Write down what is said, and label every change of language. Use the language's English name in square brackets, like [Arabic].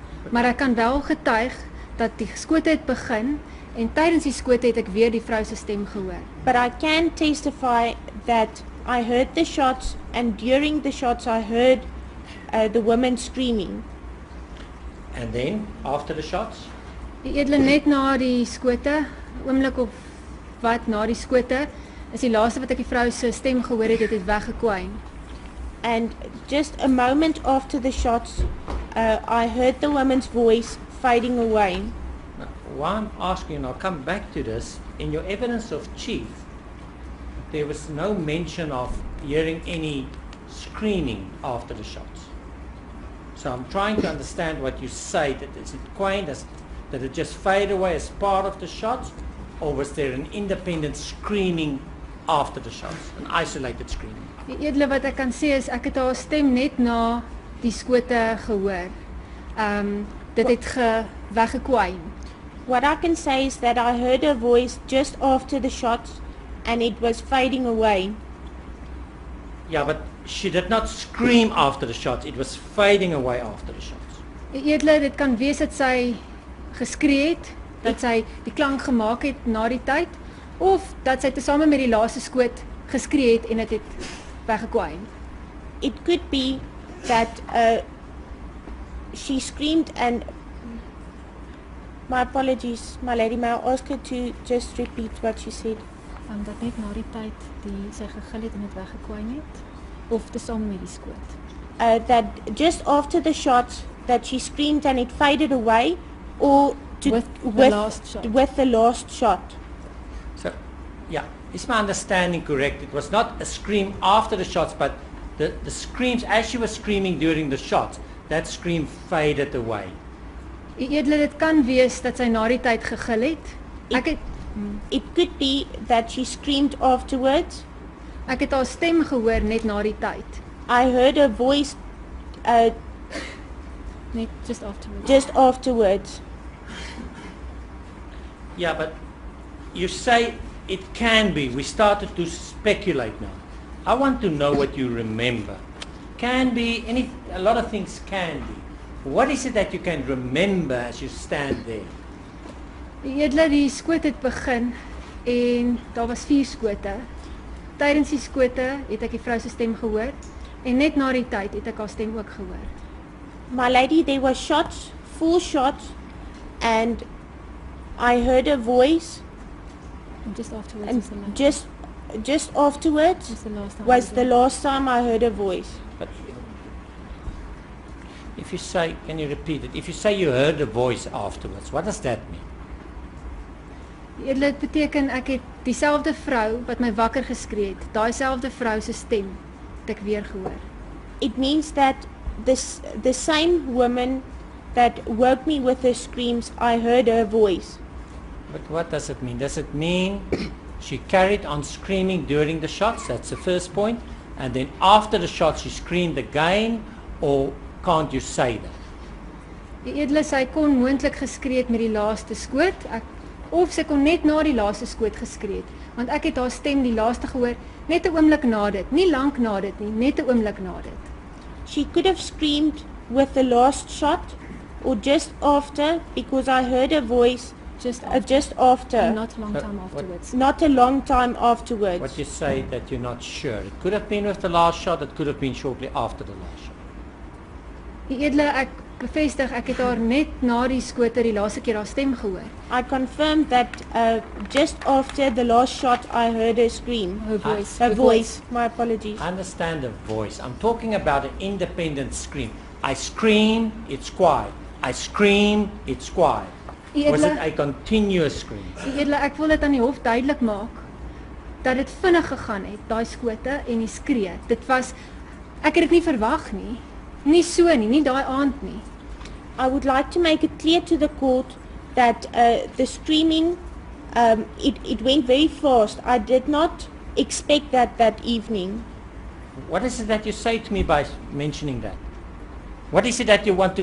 [Afrikaans] Maar ek kan wel getuig dat die skote het begin en tydens die skote het ek weer die vrou se stem gehoor. [English] but I can testify that I heard the shots, and during the shots I heard the woman screaming. And then, after the shots, [Afrikaans] Die edele net na die skote, oomblik of wat na die skote, is die laaste wat ek die vrou se stem gehoor het, het weggekwyn. [English] And just a moment after the shots, I heard the woman's voice fading away. now, why I'm asking, and I'll come back to this, in your evidence of chief, there was no mention of hearing any screaming after the shots. So I'm trying to understand what you say, that is it quaint, that it just faded away as part of the shots, or was there an independent screaming after the shots, an isolated screaming? [Afrikaans] Die edele wat ek kan sê is ek het haar stem net na die skote gehoor. Dit het weggekwyn. [English] What I can say is that I heard her voice just after the shots, and it was fading away. Yeah, but she did not scream after the shots, it was fading away after the shots. [Afrikaans] Die edele, dit kan wees dat sy geskree het, dat sy die klank gemaak het na die tyd, of dat sy tesame met die laaste skoot geskree het en dit het weggekwyn. [English] It could be that she screamed, and my apologies, my lady, may I ask her to just repeat what she said? [Afrikaans] Dat net na die tyd sy gegil het en dit weggekwyn het, of tesame met die skoot. [English] That just after the shots that she screamed and it faded away, or With the last shot. with the last shot. So, yeah, is my understanding correct? It was not a scream after the shots, but the screams as she was screaming during the shots, that scream faded away. [Afrikaans] Die edele, dit kan wees dat sy na die tyd gegil het. [English] It could be that she screamed afterwards. [Afrikaans] Ek het haar stem gehoor net na die tyd. [English] I heard her voice Net just afterwards. just afterwards. Yeah, but you say it can be. We started to speculate now. I want to know what you remember. Can be, a lot of things can be. What is it that you can remember as you stand there? [Afrikaans] Die edele, die skoot het begin en daar was 4 skote. Tydens die skote het ek die vrou se stem gehoor en net na die tyd het ek haar stem ook gehoor. [English] My lady, there were shots, 4 shots, and I heard her voice, And just afterwards and was the last, just afterwards was the last time. was the last time I heard her voice. But If you say, can you repeat it? If you say you heard a voice afterwards, what does that mean? [Afrikaans] Dit beteken ek het dieselfde vrou wat my wakker geskree het, daai selfde vrou se stem het ek weer gehoor. [English] It means that the same woman that woke me with her screams, I heard her voice. But what does it mean? Does it mean she carried on screaming during the shots? That's the first point. And then after the shots she screamed again, or can't you say that? [Afrikaans] Die edele sy kon moontlik geskree het met die laaste skoot, of sy kon net na die laaste skoot geskree het, want ek het haar stem die laaste gehoor, net 'n oomblik na dit, nie lank na dit nie, net 'n oomblik na dit. [English] She could have screamed with the last shot or just after, because I heard her voice just after. Not a long time afterwards. Not a long time afterwards. What you say that you're not sure. It could have been with the last shot, it could have been shortly after the last shot. [Afrikaans] Die edele, ek bevestig, ek het haar net na die skote die laaste keer haar stem gehoor. [English] I confirmed that just after the last shot I heard her scream. Her voice. Her voice. My apologies. I understand the voice. I'm talking about an independent scream. I scream, it's quiet. I scream, it's quiet. Was it a continuous scream? [Afrikaans] Die edele, ek wil dit aan die hof duidelik maak, dat dit vinnig gegaan het, daai skote en die skree. Dit was, ek het dit nie verwag nie. Nie so nie, nie daai aand nie. [English] I would like to make it clear to the court that the screaming, it went very fast. I did not expect that evening. What is it that you say to me by mentioning that? What is it that you want the